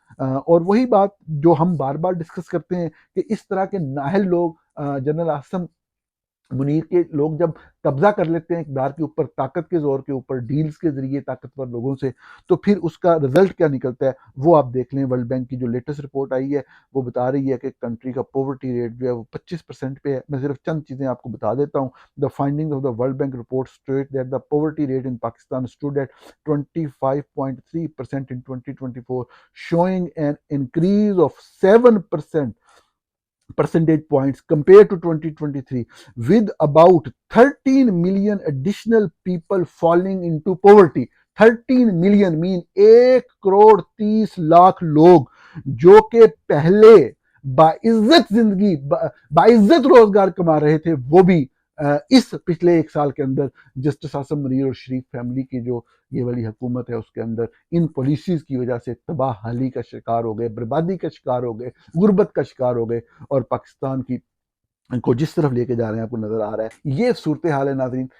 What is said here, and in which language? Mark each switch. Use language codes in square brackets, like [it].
[ur] اور وہی بات جو ہم بار بار ڈسکس کرتے ہیں کہ اس طرح کے نااہل لوگ، جنرل عاصم منیر کے لوگ جب قبضہ کر لیتے ہیں اقتدار کے اوپر، طاقت کے زور کے اوپر، ڈیلز کے ذریعے طاقتور لوگوں سے، تو پھر اس کا رزلٹ کیا نکلتا ہے وہ آپ دیکھ لیں. ورلڈ بینک کی جو لیٹسٹ رپورٹ آئی ہے وہ بتا رہی ہے کہ کنٹری کا پاورٹی ریٹ جو ہے وہ 25% پہ ہے. میں صرف چند چیزیں آپ کو بتا دیتا ہوں. [en] The findings of the world bank report state that the poverty rate in Pakistan stood at 25.3% in 2024, showing an increase of 7% percentage points compared to 2023, with about 13 million additional people falling into poverty. 13 million mean [ur] 1,30,00,000 لوگ جو کہ پہلے باعزت زندگی، باعزت روزگار کما رہے تھے، وہ بھی اس پچھلے ایک سال کے اندر جسٹس عاصم منیر اور شریف فیملی کی جو یہ والی حکومت ہے اس کے اندر ان پالیسیز کی وجہ سے تباہ حالی کا شکار ہو گئے، بربادی کا شکار ہو گئے، غربت کا شکار ہو گئے، اور پاکستان کی کو جس طرف لے کے جا رہے ہیں آپ کو نظر آ رہا ہے. یہ صورتحال ہے ناظرین.